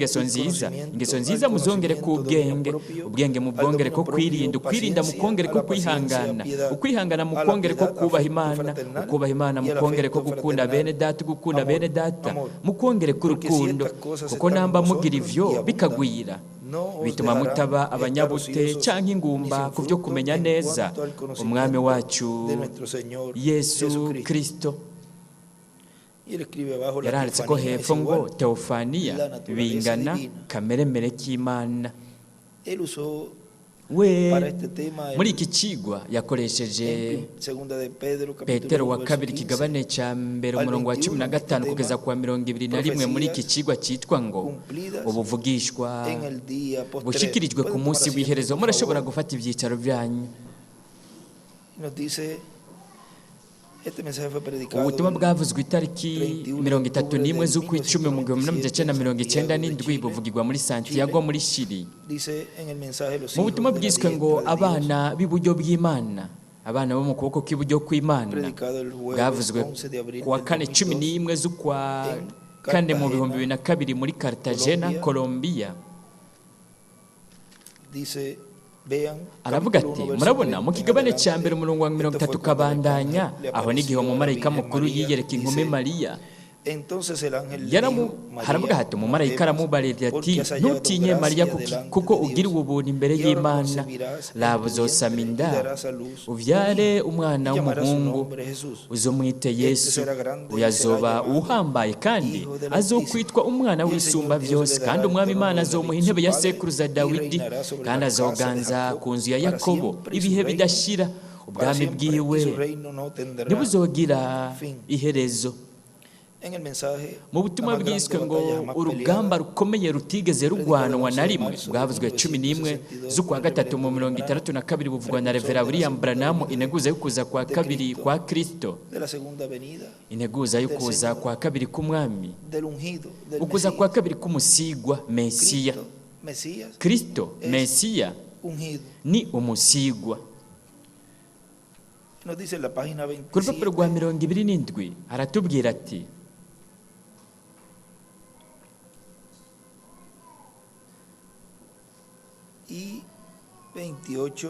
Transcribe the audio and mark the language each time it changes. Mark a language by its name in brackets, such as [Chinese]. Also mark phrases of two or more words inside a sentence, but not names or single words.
[Rundi] kw'ingeso [Spanish] virtud [Rundi] nziza [Spanish] conocimiento, [Rundi] ingeso [Spanish] al [Rundi] nziza muzongere ku [Spanish] conocimiento [Rundi] bwenge [Spanish] dominio propio, [Rundi] ubwenge [Spanish] al [Rundi] mubwongere ko [Spanish] dominio [Rundi] kwirinda [Spanish] propio, [Rundi] ukwirinda [Spanish] paciencia, [Rundi] mukongere [Spanish] a [Rundi] ko [Spanish] la paciencia, [Rundi] kwihangana [Spanish] piedad, [Rundi] ukwihangana [Spanish] a la [Rundi] mukongere ko [Spanish] piedad, [Rundi] kubaha [Spanish] afecto [Rundi] Imana [Spanish] fraternal, [Rundi] ukubaha Imana [Spanish] y al [Rundi] mukongere ko [Spanish] afecto [Rundi] gukunda [Spanish] fraternal, [Rundi] bene data gukunda [Spanish] amor, [Rundi] bene data [Spanish] amor. [Rundi] mukongere ku [Spanish] Porque si [Rundi] rukundo [Spanish] estas cosas [Rundi] kuko [Spanish] están en [Rundi] namba mugira [Spanish] vosotros [Rundi] ivyo [Spanish] y abundan, [Rundi] bikagwira [Spanish] no os [Rundi] bituma [Spanish] dejarán [Rundi] mutaba [Spanish] estar [Rundi] abanyabute [Spanish] ociosos [Rundi] canke ni ingumba [Spanish] sin [Rundi] ku byo [Spanish] fruto [Rundi] kumenya [Spanish] en [Rundi] neza [Spanish] cuanto al conocimiento [Rundi] umwami wacu [Spanish] de nuestro Señor [Rundi] Yesu [Spanish] Jesucristo. [Rundi] Kristo [Spanish] Y él escribe abajo la [Rundi] yaranditse ko [Spanish] teofanía es [Rundi] hepfo ngo [Spanish] igual. [Rundi] teofaniya [Spanish] La naturaleza [Rundi] bingana [Spanish] divina. [Rundi] kameremere k'Imana [Spanish] Él usó [Rundi] we [Spanish] para este tema [Rundi] muri iki kigwa yakoresheje [Spanish] en segunda de Pedro, [Rundi] Petero [Spanish] capítulo [Rundi] wa [Spanish] 1, [Rundi] kabiri [Spanish] verso 15, [Rundi] kigabane cya mbere [Spanish] al [Rundi] umurongo wa [Spanish] 21, [Rundi] 15 kugeza [Spanish] tema, [Rundi] kwa 21 muri iki kigwa cyitwa ngo [Spanish] cumplidas [Rundi] ubuvugishwa [Spanish] en el día postrero. [Rundi] bushyikirijwe ku [Spanish] Pueden [Rundi] munsi [Spanish] tomar [Rundi] w'iherezo [Spanish] asiento, por [Rundi] murashobora [Spanish] favor. [Rundi] gufata ibyicaro byanyu [Spanish] Nos dice, este mensaje fue predicado [Rundi] ubutumwa [Spanish] el [Rundi] bwavuzwe itariki 31 z'ukwicumi mu 1997 buvugirwa muri Santiago muri Chili [Spanish] dice en el mensaje los [Rundi] mu [Spanish] hijos [Rundi] butumwa [Spanish] de la [Rundi] bwiswe ngo [Spanish] diestra de Dios, [Rundi] abana b'iburyo bw'Imana abana bo mu kuboko kw'iburyo kw'Imana [Spanish] predicado el jueves [Rundi] bwavuzwe [Spanish] 11 de abril [Rundi] ku wa [Spanish] del [Rundi] kane [Spanish] 2002 [Rundi] 11 z'ukwa [Spanish] en [Rundi] kane mu [Spanish] Cartagena, [Rundi] 2002 muri Cartagena Colombia [Spanish] dice, vean, [Rundi] aravuga [Spanish] capítulo [Rundi] ati [Spanish] 1, verso [Rundi] murabona [Spanish] 40 [Rundi] mu [Spanish] en [Rundi] kigabane [Spanish] adelante, [Rundi] cya mbere umurongo wa 30 [Spanish] esto fue cuando el [Rundi] ukabandanya [Spanish] ángel le [Rundi] aho n'igihe [Spanish] apareció a la [Rundi] umumarayika [Spanish] Virgen [Rundi] mukuru [Spanish] María, [Rundi] yiyereka inkumi [Spanish] dice, [Rundi] Mariya [Spanish] entonces el ángel le dijo, [Rundi] haravuga [Spanish] María, [Rundi] hati [Spanish] no [Rundi] umumarayika [Spanish] temas, [Rundi] aramubarira ati [Spanish] porque has hallado [Rundi] ntutinye Mariya [Spanish] gracia delante [Rundi] kuko [Spanish] de [Rundi] ugira [Spanish] Dios, [Rundi] ubuntu imbere [Spanish] y ahora [Rundi] y'Imana [Spanish] concebirás en [Rundi] raba [Spanish] tu [Rundi] uzosama [Spanish] vientre y [Rundi] inda [Spanish] darás a luz un [Rundi] ubyare [Spanish] hijo, [Rundi] umwana [Spanish] y llamarás su [Rundi] w'umuhungu [Spanish] nombre Jesús. [Rundi] uzomwite Yesu [Spanish] será grande y [Rundi] uyu azoba [Spanish] será llamado [Rundi] uhambaye kandi [Spanish] Hijo del [Rundi] azokwitwa umwana [Spanish] Y el [Rundi] w'isumba [Spanish] Señor Dios [Rundi] byose [Spanish] le dará [Rundi] kandi [Spanish] el [Rundi] umwami [Spanish] trono [Rundi] Imana [Spanish] de [Rundi] azomuha [Spanish] David, [Rundi] intebe [Spanish] su [Rundi] ya [Spanish] padre, [Rundi] sekuruza [Spanish] y [Rundi] Dawidi [Spanish] reinará sobre [Rundi] kandi [Spanish] la casa de [Rundi] azoganza [Spanish] Jacob [Rundi] ku nzu ya [Spanish] para [Rundi] Yakobo [Spanish] siempre, y su [Rundi] ibihe [Spanish] reino [Rundi] bidashira [Spanish] para [Rundi] ubwami [Spanish] siempre, [Rundi] bwiwe [Spanish] y su reino no tendrá [Rundi] ntibuzogira [Spanish] fin. [Rundi] iherezo [Spanish] En el mensaje, [Rundi] mu butumwa [Spanish] la más grande [Rundi] bwiswe ngo [Spanish] batalla jamás [Rundi] urugamba [Spanish] peleada, [Rundi] rukomeye rutigeze rurwanwa na rimwe bwavuzwe 11 z'ukwa gatatu mu 1962 buvugwa na Revera William Branham integuza yo kuza kwa kabiri kwa Kristo [Spanish] de la segunda venida, [Rundi] integuza yo kuza kwa kabiri k'umwami [Spanish] del ungido, del [Rundi] ukuza [Spanish] Mesías. [Rundi] kwa kabiri k'umusigwa Mesiya [Spanish] Cristo Mesías [Rundi] kristo mesiya [Spanish] ungido. [Rundi] ni umusigwa. [Spanish] Nos dice en la página [Rundi] Ku rupapuro rwa [Spanish] 27 [Rundi] 27 aratubwira ati [Spanish] y 28,